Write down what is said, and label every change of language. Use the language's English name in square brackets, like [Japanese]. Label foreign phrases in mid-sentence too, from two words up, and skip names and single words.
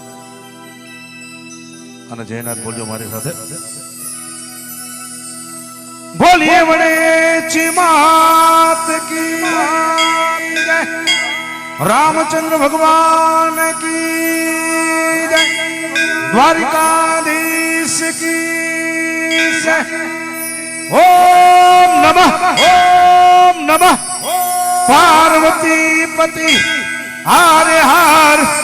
[Gujarati] અને જયનાથ બોલજો મારી સાથે બોલીએ વડે માત કી જય [Hindi] रामचंद्र भगवान की जय द्वारिकाधीश की जय ओम नमः पार्वती पति हरे हर